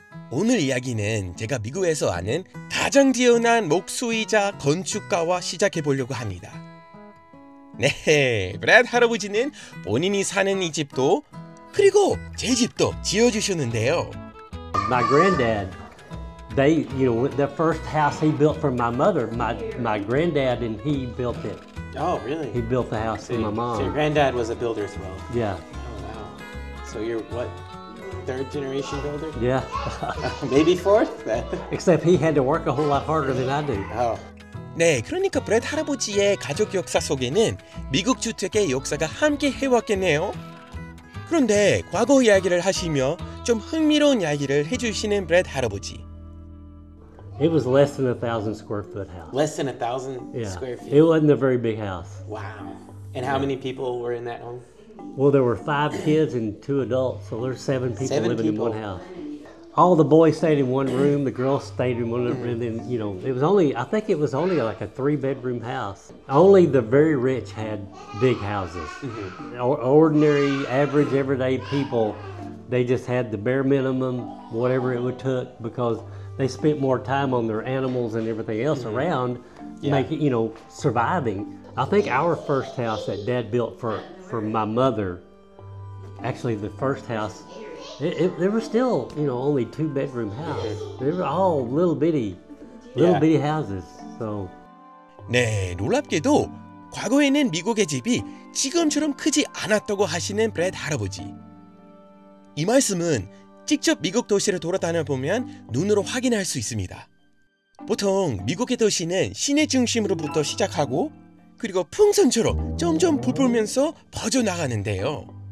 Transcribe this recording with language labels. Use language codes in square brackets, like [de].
[ko] 오늘 이야기는 제가 미국에서 아는 가장 뛰어난 목수이자 건축가와 시작해 보려고 합니다. 네, 브래드 할아버지는 본인이 사는 이 집도 그리고 제 집도 지어주셨는데요. [en] My granddad, the first house he built for my mother, my granddad and he built it. Oh, really? He built the house for my mom. So your granddad was a builder as well? Yeah. Oh, wow. So you're what, third generation builder? Yeah. Maybe fourth? Except he had to work a whole lot harder than I do. Oh. [ko] 네, 그러니까 브래드 할아버지의 가족 역사 속에는 미국 주택의 역사가 함께 해왔겠네요. 그런데 과거 이야기를 하시며 좀 흥미로운 이야기를 해주시는 브래드 할아버지. [en] It was less than 1,000 square foot house. Less than 1,000 Yeah. square feet? It wasn't a very big house. Wow. And how many people were in that home? Well, there were 5 kids and 2 adults, so there's 7 people 7 living people. in one house. All the boys stayed in one room, the girls stayed in one room, and then, I think it was only like a 3-bedroom house. Only the very rich had big houses. Ordinary, average, everyday people, they just had the bare minimum, whatever it would took, because they spent more time on their animals and everything else around, surviving. I think our first house that Dad built for my mother, actually the first house, there were still, only 2-bedroom house. They were all little bitty houses. So. [ko] 네, 놀랍게도 과거에는 미국의 집이 지금처럼 크지 않았다고 하시는 브래드 할아버지. 이 말씀은 직접 미국 도시를 돌아다녀 보면 눈으로 확인할 수 있습니다. 보통 미국의 도시는 시내 중심으로부터 시작하고 그리고 풍선처럼 점점 부풀면서 퍼져나가는데요.